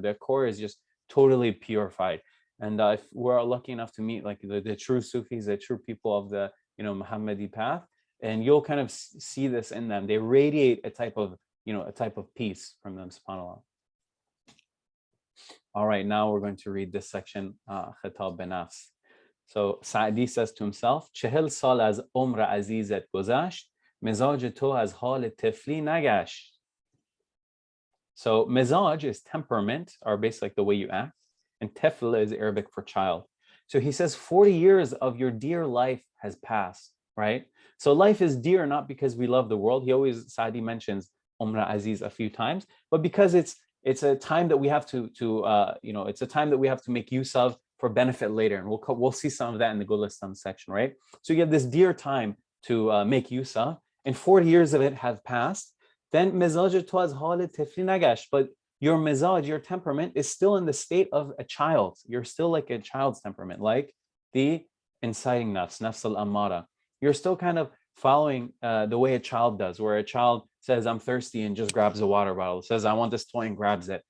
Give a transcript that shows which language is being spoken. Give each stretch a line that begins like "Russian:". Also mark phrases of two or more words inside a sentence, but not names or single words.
English: Their core is just totally purified. And if we're lucky enough to meet like the true Sufis, the true people of the, Muhammadi path, and you'll kind of see this in them. They radiate a type of peace from them, subhanAllah. All right, now we're going to read this section, Khitab Binafs. So Saadi says to himself,
Persian: ۴۰ سال از عمر عزیزت گذشت، مزاج تو از حال طفلی نگشت.
English: So mizaj is temperament, or basically like the way you act, and tifl is Arabic for child. So he says 40 years of your dear life has passed, right? So life is dear not because we love the world. Saadi mentions
Persian: عمر عزیز
English: a few times, but because it's a time that we have to it's a time that we have to make use of for benefit later, and we'll see some of that in the Golestan section, right? So you have this dear time to make use of, and 40 years of it have passed.
Persian: Then مزاج تواز حالت طفلی نگشت,
English: but your mizaj, your temperament, is still in the state of a child. You're still like a child's temperament, like the inciting
Arabic: نفس الأمارة.
English: You're still kind of following the way a child does, where a child says, I'm thirsty, and just grabs a water bottle, says, I want this toy, and grabs it.